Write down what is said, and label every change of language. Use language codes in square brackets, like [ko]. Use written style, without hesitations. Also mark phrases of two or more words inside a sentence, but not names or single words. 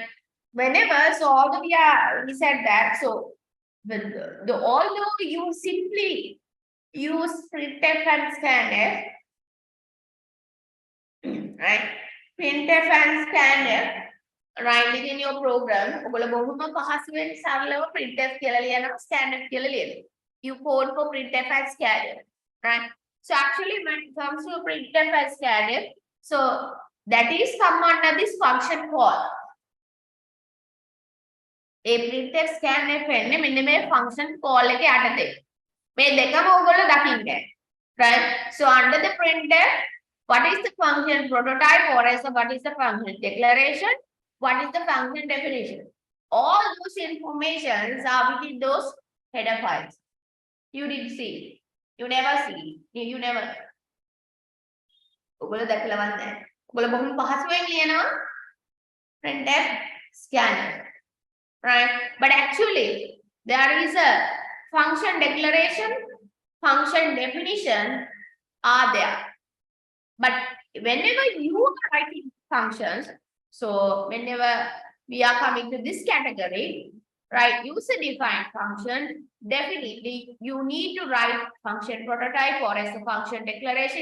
[en] Whenever, so although we said that, so although you simply use printf and scanf, right? Printf and scanf, right, within your program, [si] ඔයගොල්ලෝ බොහොම පහසුවෙන් සරලව printf කියලා ලියනවා, scanf කියලා ලියනවා. [en] You code for printf and scanf, right? So actually, when it comes to printf and scanf, so that is come under this function call. [si] A printf scanf වෙන්නේ මෙන්න මේ [en] function call [si] එකේ යටතේ. මේ දෙකම ඔයගොල්ලෝ දකින්න. Right? [en] So under the printf, what is the function prototype, or else what is the function declaration, what is the function definition? All those informations are within those header files. You did see. You never see. You never. [si] ඔයගොල්ලෝ දැකලා වන්නේ. ඔයගොල්ලෝ බොහොම පහසුවෙන් ලියනවා printf scanf. [en] Right? But actually, there is a function declaration, function definition are there. But whenever you are writing functions, so whenever we are coming to this category, right, user-defined function, definitely you need to write function prototype or as a function declaration.